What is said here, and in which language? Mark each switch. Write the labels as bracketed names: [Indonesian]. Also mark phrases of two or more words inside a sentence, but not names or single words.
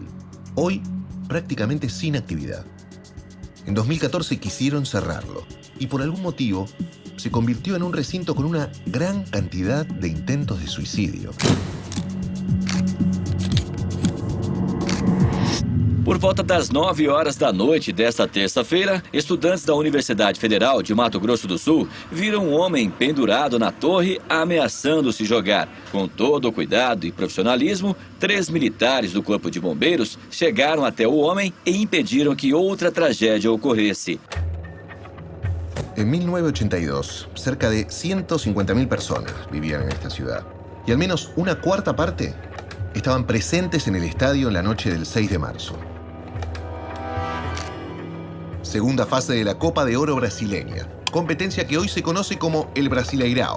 [Spanish] Hoy prácticamente sin actividad. En 2014 quisieron cerrarlo y por algún motivo se convirtió en un recinto con una gran cantidad de intentos de suicidio. [Portuguese] Por volta das 9 horas da noite desta terça-feira, estudantes da Universidade Federal de Mato Grosso do Sul viram um homem pendurado na torre ameaçando se jogar. Com todo o cuidado e profissionalismo, 3 militares do Corpo de Bombeiros chegaram até o homem e impediram que outra tragédia ocorresse. [Spanish] En 1982, cerca de 150.000 personas vivían en esta ciudad. Y al menos una cuarta parte estaban presentes en el estadio en la noche del 6 de marzo. Segunda fase de la Copa de Oro brasileña, competencia que hoy se conoce como el Brasileirao.